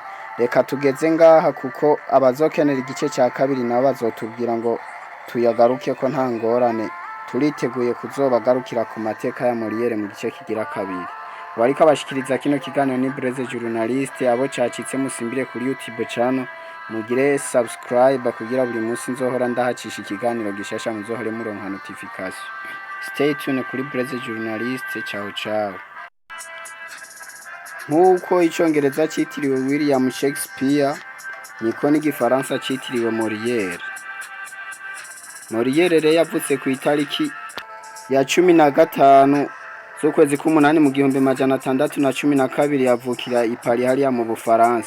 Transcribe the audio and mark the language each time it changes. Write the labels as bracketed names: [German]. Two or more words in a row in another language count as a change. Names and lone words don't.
[Rundi] Reka tugeze ngaha kuko abazokenera igice cya kabiri nabo bazotubwira ngo tuyagaruke ko nta ngorane. Turiteguye kuzobagarukira ku mateka ya Molière mu gice kigira kabiri. Wariko abashikiriza kino kiganiro ni Blaise Journaliste. Abo cacitse musimbire kuri YouTube channel, mugire subscribe kugira buri munsi nzohora ndahacisha ikiganiro gishasha muzohore muronka notification. [English] Stay tuned [Rundi] kuri Blaise Journaliste. [Italian] Ciao ciao. [Rundi] Nkuko icongereza citiriwe William Shakespeare, niko n'igifaransa citiriwe Molière. Molière rero yavutse ku itariki ya 15 z'ukwezi k'umunani mu 1612 yavukira i Paris hariya mu Bufaransa.